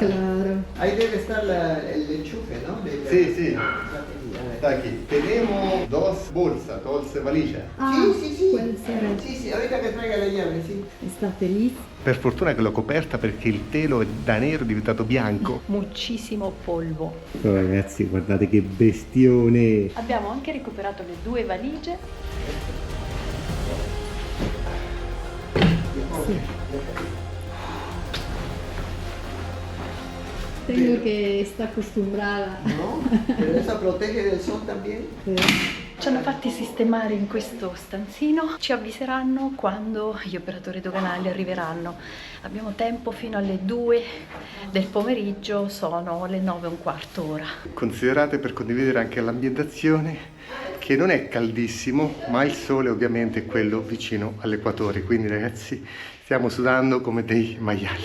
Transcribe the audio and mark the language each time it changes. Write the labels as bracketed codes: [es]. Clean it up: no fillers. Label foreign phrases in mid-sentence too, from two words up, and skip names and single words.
[es] Claro. Ahí debe estar el enchufe, ¿no? Sí, sí. batería. Está aquí. Tenemos dos bolsas, dos valijas. Sí, sí. puede ser. Sí, sí, ahorita que traiga la llave, sí. Sta feliz. [it] Per fortuna che l'ho coperta perché il telo è da nero diventato bianco. [es] Muchissimo polvo. [it] Oh, ragazzi, guardate che bestione. Abbiamo anche recuperato le 2 valigie. [es] Tengo que está acostumbrada. ¿No? Pero esa protege del sol también. [it] Ci hanno fatti sistemare in questo stanzino, ci avviseranno quando gli operatori doganali arriveranno. Abbiamo tempo fino alle 2 del pomeriggio, sono le 9:15 ora. Considerate, per condividere anche l'ambientazione, che non è caldissimo, ma il sole ovviamente è quello vicino all'equatore, quindi ragazzi stiamo sudando come dei maiali.